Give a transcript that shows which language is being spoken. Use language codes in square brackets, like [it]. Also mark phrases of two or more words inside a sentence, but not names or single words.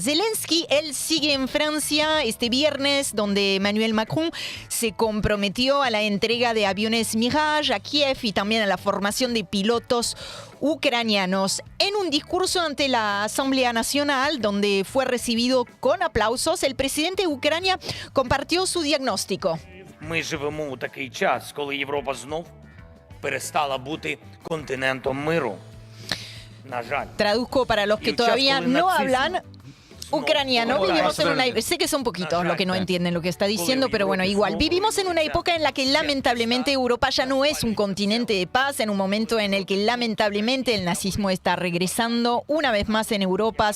[es] Zelensky, él sigue en Francia este viernes, donde Emmanuel Macron se comprometió a la entrega de aviones Mirage a Kiev y también a la formación de pilotos ucranianos. En un discurso ante la Asamblea Nacional, donde fue recibido con aplausos, el presidente de Ucrania compartió su diagnóstico. [uk] Ми живемо у такий час, коли Європа знов перестала бути континентом миру. На жаль. [es] Traduzco para los que todavía no hablan ucraniano. Vivimos en una... Sé que son poquitos los que no entienden lo que está diciendo, pero bueno, igual. Vivimos en una época en la que lamentablemente Europa ya no es un continente de paz, en un momento en el que lamentablemente el nazismo está regresando una vez más en Europa.